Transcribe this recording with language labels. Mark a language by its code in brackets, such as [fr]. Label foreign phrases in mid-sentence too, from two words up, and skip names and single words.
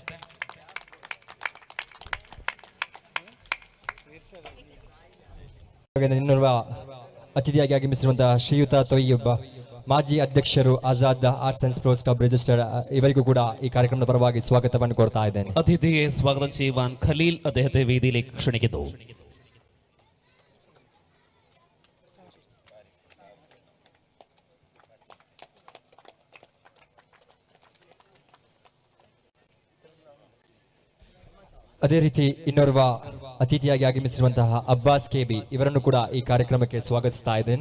[kn] ಇನ್ನೋರ್ವ ಅತಿಥಿಯಾಗಿ ಆಗಮಿಸಿರುವಂತಹ ಶ್ರೀಯುತ ತೊಯ್ಯಬ್, ಮಾಜಿ ಅಧ್ಯಕ್ಷರು ಆಜಾದ್ ಆರ್ಟ್ಸ್ ಅಂಡ್ ಸ್ಪೋರ್ಟ್ಸ್ ಕ್ಲಬ್ ರಿಜಿಸ್ಟರ್ಡ್, ಇವರಿಗೂ ಕೂಡ ಈ ಕಾರ್ಯಕ್ರಮದ ಪರವಾಗಿ ಸ್ವಾಗತವನ್ನು ಕೋರ್ತಾ ಇದ್ದೇನೆ. [ml] അതിഥിയെ സ്വാഗതം ചെയ്യുവാൻ ഖലീൽ അദ്ദേഹത്തെ വേദിയിലേക്ക് ക്ഷണിക്കുന്നു. [kn] ಅದೇ ರೀತಿ ಇನ್ನೋರ್ವ ಅತಿಥಿಯಾಗಿ ಆಗಮಿಸಿರುವಂತಹ ಅಬ್ಬಾಸ್ ಕೆಬಿ, ಇವರನ್ನು ಕೂಡ ಈ ಕಾರ್ಯಕ್ರಮಕ್ಕೆ ಸ್ವಾಗತಿಸ್ತಾ ಇದ್ದೇನೆ.